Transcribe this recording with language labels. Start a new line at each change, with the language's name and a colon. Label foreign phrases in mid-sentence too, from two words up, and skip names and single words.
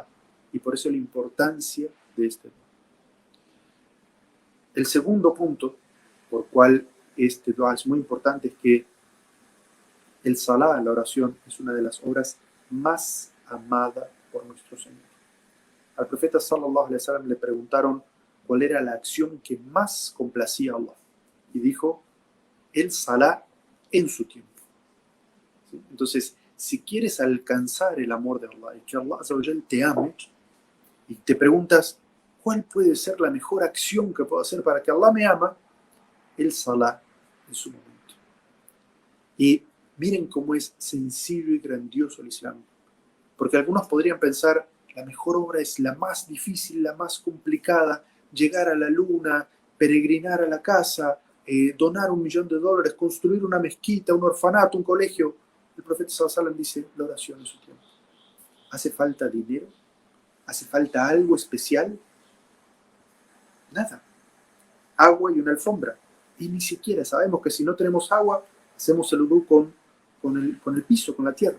Spanish: Y por eso la importancia de este dua. El segundo punto, por cual este dua es muy importante, es que el salah, la oración, es una de las obras más amadas por nuestro Señor. Al profeta
Arabic: صلى الله عليه وسلم
Spanish: le preguntaron cuál era la acción que más complacía a Allah. Y dijo, el salah en su tiempo. ¿Sí? Entonces, si quieres alcanzar el amor de Allah y que Allah
Arabic: عز وجل
Spanish: te ame, y te preguntas, ¿cuál puede ser la mejor acción que puedo hacer para que Allah me ama? El salah en su momento. Y miren cómo es sencillo y grandioso el Islam. Porque algunos podrían pensar, la mejor obra es la más difícil, la más complicada, llegar a la luna, peregrinar a la casa, donar $1 millón, construir una mezquita, un orfanato, un colegio. El profeta
Arabic: صلى الله عليه وسلم
Spanish: dice, la oración en su tiempo. ¿Hace falta dinero? ¿Hace falta algo especial? Nada. Agua y una alfombra. Y ni siquiera sabemos que si no tenemos agua, hacemos el udú con el piso, con la tierra.